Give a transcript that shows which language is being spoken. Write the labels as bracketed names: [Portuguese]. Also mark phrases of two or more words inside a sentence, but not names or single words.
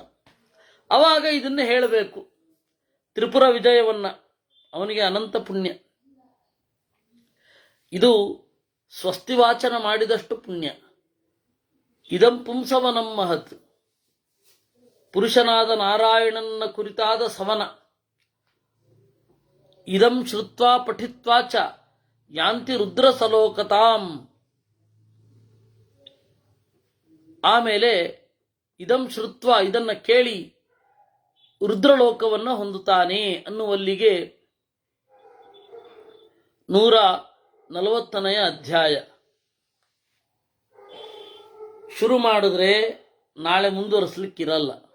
[Kannada] ಅವಾಗ ಇದನ್ನೇ ಹೇಳಬೇಕು, ತ್ರಿಪುರ ವಿಜಯವನ್ನ. ಅವನಿಗೆ ಅನಂತ ಪುಣ್ಯ. ಇದು ಸ್ವಸ್ತಿವಾಚನ ಮಾಡಿದಷ್ಟು ಪುಣ್ಯ. [Sanskrit] ಇದಂ ಪುಂಸವನಂ ಮಹತ್, [Kannada] ಪುರುಷನಾದ ನಾರಾಯಣನ ಕುರಿತಾದ ಸವನ. [Sanskrit] ಇದಂ ಶ್ರುತ್ವಾ ಪಠಿತ್ವಾ ಚ ಯಾಂತಿ ರುದ್ರ ಸಲೋಕತಾಂ. [Kannada] ಆಮೇಲೆ [Sanskrit] ಇದಂ ಶ್ರುತ್ವ, [Kannada] ಇದನ್ನ ಕೇಳಿ ರುದ್ರಲೋಕವನ್ನು ಹೊಂದುತ್ತಾನೆ ಅನ್ನುವಲ್ಲಿಗೆ 140ನೇ ಅಧ್ಯಾಯ ಶುರು ಮಾಡಿದ್ರೆ ನಾಳೆ ಮುಂದುವರಿಸಲಿಕ್ಕಿರಲ್ಲ.